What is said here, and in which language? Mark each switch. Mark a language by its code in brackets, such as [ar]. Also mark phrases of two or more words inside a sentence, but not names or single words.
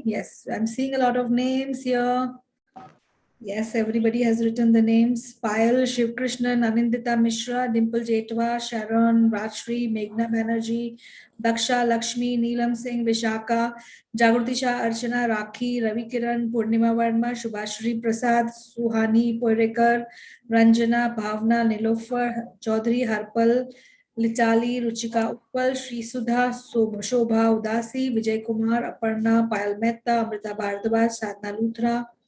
[en] Yes, I'm seeing a lot of names here. Yes, everybody has written the names. Payal, Shiv Krishnan, Anindita Mishra, Dimple Jetwa, Sharon, Rajshri, Meghna Banerjee, Daksha, Lakshmi, Neelam Singh, Vishaka, Jagruti Shah, Archana, Rakhi, Ravi Kiran, Purnima Verma, Shubhashri Prasad, Suhani Poirekar, Ranjana, Bhavna, Nilofar, Chaudhary, Harpal, Litali, Ruchika Uppal, Shri Sudha, Shobha Udasi, Vijay Kumar, Aparna, Payal Mehta, Amrita Bhardwaj, Sadhna Luthra,